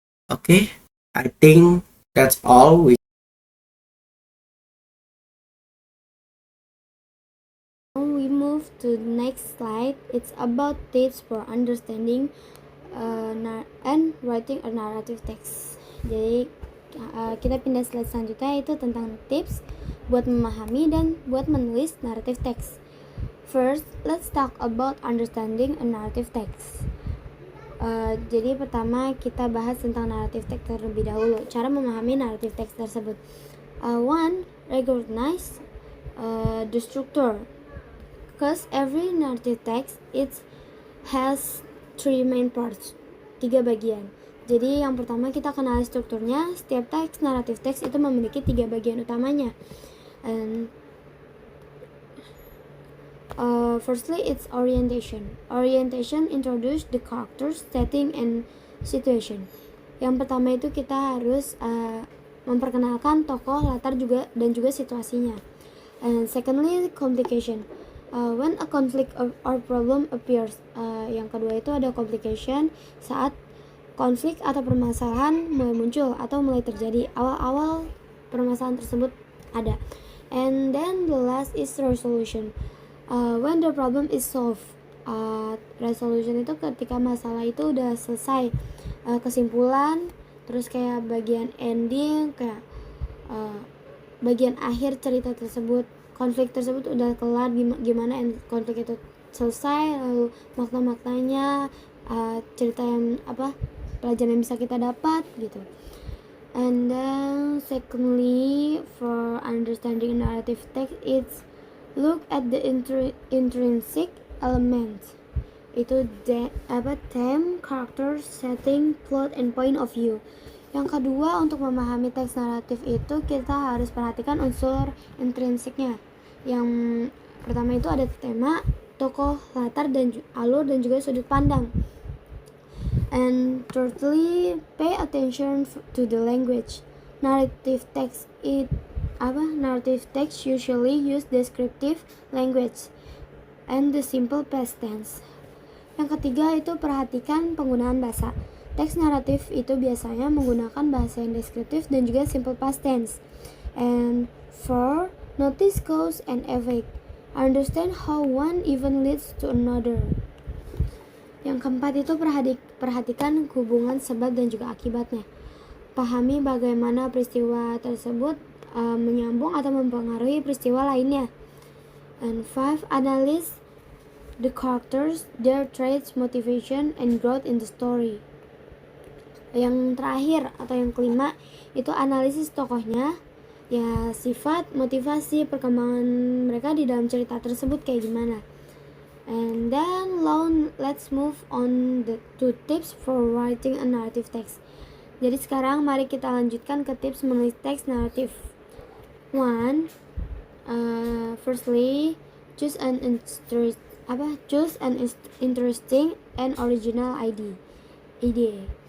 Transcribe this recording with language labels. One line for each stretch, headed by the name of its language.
English: Okay, I think that's all. We move to the next slide. It's about tips for understanding and writing a narrative text. Jadi
Indonesian: Kita pindah slide selanjutnya, yaitu tentang tips buat memahami dan buat menulis narrative text.
English: First, let's talk about understanding a narrative text.
Indonesian: Jadi pertama kita bahas tentang narrative text terlebih dahulu, cara memahami narrative text tersebut.
English: One, recognize the structure, because every narrative text it has 3 main parts,
Indonesian: 3 bagian. Jadi yang pertama kita kenali strukturnya. Setiap teks narrative text itu memiliki 3 bagian utamanya.
English: And firstly, it's orientation. Orientation introduce the characters, setting, and situation.
Indonesian: Yang pertama itu kita harus memperkenalkan tokoh, latar dan juga situasinya.
English: And secondly, complication. When a conflict or problem appears.
Indonesian: Yang kedua itu ada complication, saat konflik atau permasalahan mulai muncul atau mulai terjadi, awal-awal permasalahan tersebut ada.
English: And then the last is resolution. When the problem is solved.
Indonesian: Resolution itu ketika masalah itu udah selesai, kesimpulan, terus kayak bagian ending, kayak bagian akhir cerita tersebut, konflik tersebut udah kelar, gimana konflik itu selesai, lalu makna-maknanya, cerita yang pelajaran yang bisa kita dapat gitu.
English: And then secondly, for understanding narrative text, it's look at the intrinsic elements. Itu theme, character, setting, plot, and point of view.
Indonesian: Yang kedua, untuk memahami teks naratif itu kita harus perhatikan unsur intrinsiknya. Yang pertama itu ada tema, tokoh, latar, dan alur, dan juga sudut pandang.
English: And thirdly, pay attention to the language. Narrative text usually use descriptive language and the simple past tense.
Indonesian: Yang ketiga itu perhatikan penggunaan bahasa. Teks naratif itu biasanya menggunakan bahasa yang deskriptif dan juga simple past tense.
English: And four, notice cause and effect. Understand how one event leads to another.
Indonesian: Yang keempat itu perhatikan hubungan sebab dan juga akibatnya. Pahami bagaimana peristiwa tersebut menyambung atau mempengaruhi peristiwa lainnya.
English: And five, analyze the characters, their traits, motivation, and growth in the story.
Indonesian: Yang terakhir atau yang kelima itu analisis tokohnya, ya sifat, motivasi, perkembangan mereka di dalam cerita tersebut kayak gimana.
English: And then let's move on to tips for writing a narrative text.
Indonesian: Jadi sekarang mari kita lanjutkan ke tips menulis teks naratif.
English: One, firstly, choose an interesting and original idea.